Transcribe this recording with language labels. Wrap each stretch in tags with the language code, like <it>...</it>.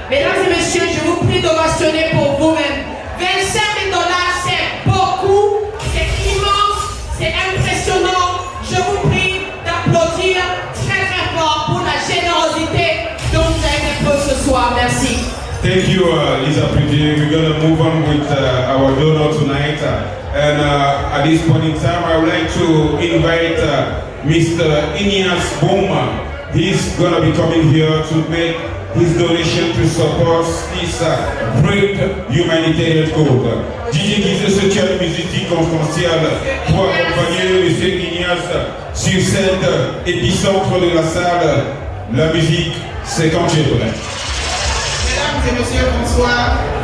<fr>Mesdames et messieurs, je vous prie d'ovationner pour vous-même. $25 000, c'est beaucoup, c'est immense, c'est impressionnant. Je vous prie d'applaudir très très fort pour la générosité dont vous avez fait preuve ce soir. Merci.</fr> <en>Thank you, Lisa Pridi. We're going to move on with our donor tonight. And at this point in time, I would like to invite Mr. Inyas Boma. He's going to be coming here to make his donation to support this great humanitarian cause.</en> <fr>Gigi disait ce qu'il y a de musique confidentielle pour accompagner M. Inyas sur cette épicentre de la salle. La musique, c'est quand tu es prêt. Mesdames et messieurs, bonsoir.</fr>